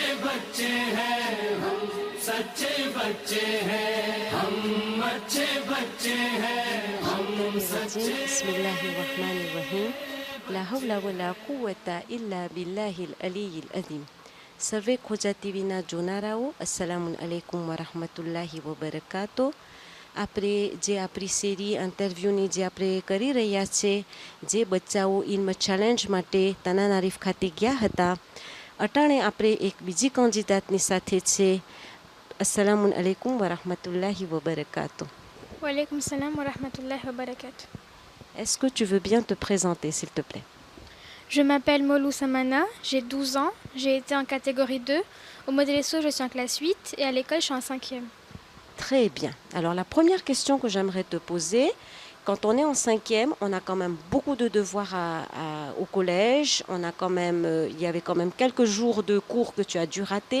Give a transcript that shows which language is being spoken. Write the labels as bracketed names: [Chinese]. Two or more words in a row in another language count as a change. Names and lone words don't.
[Hindi] बच्चे हैं हम सच्चे बच्चे हैं हम अच्छे बच्चे हैं हम सच्चे [Arabic] بسم الله الرحمن الرحيم لا حول ولا قوة إلا بالله العلي العظيم. Survey Khoja TV na Jonarao. السلام عليكم ورحمة الله وبركاته. [Gujarati] આપણે જે આપણી સેરી ઇન્ટરવ્યૂની જે આપણે કરી રહ્યા છે જે બચ્ચાઓ ઇલ્મ ચેલેન્જ માટે તનાન આરીફ ખાતે ગયા હતા અટાણે આપણે એક બીજી કેન્ડિડેટની સાથે છે [Arabic] السلام عليكم ورحمة الله وبركاته. وعليكم السلام ورحمة الله وبركاته. [French] Est-ce que tu veux bien te présenter s'il te plaît? Je m'appelle Molou Samana, j'ai 12 ans, j'ai été en catégorie 2. Au Modèle-SO, je suis en classe 8 et à l'école, je suis en 5e. Très bien. Alors la première question que j'aimerais te poser, quand on est en 5e, on a quand même beaucoup de devoirs au collège, il y avait quand même quelques jours de cours que tu as dû rater.